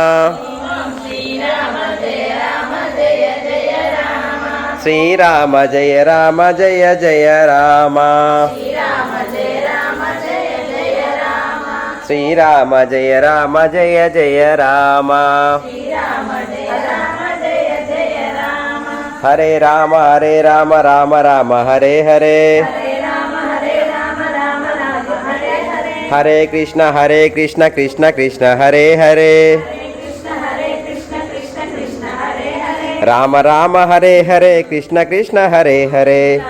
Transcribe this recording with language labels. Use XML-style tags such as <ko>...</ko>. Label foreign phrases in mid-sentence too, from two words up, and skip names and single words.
<sa>श्रीराम जय राम जय जय राम. श्रीराम जय राम जय जय राम. हरे राम हरे राम राम राम हरे हरे. हरे कृष्ण कृष्ण कृष्ण हरे हरे. राम राम हरे हरे कृष्ण कृष्ण हरे हरे.</sa>